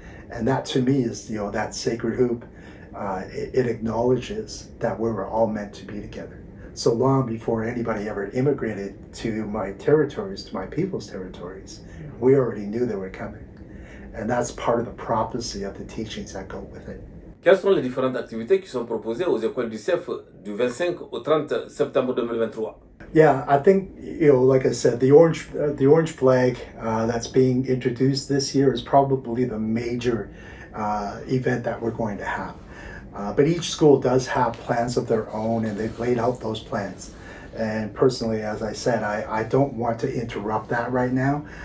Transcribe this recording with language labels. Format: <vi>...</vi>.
<en>And that to me is, that sacred hoop. It acknowledges that we were all meant to be together. So long before anybody ever immigrated to my territories, to my people's territories, we already knew they were coming. And that's part of the prophecy of the teachings that go with it.</en> <fr>Quelles sont les différentes activités qui sont proposées aux écoles du CEF du 25 au 30 septembre 2023?</fr> <en>Yeah, I think, like I said, the orange flag that's being introduced this year is probably the major event that we're going to have. But each school does have plans of their own, and they've laid out those plans. And personally, as I said, I don't want to interrupt that right now.</en>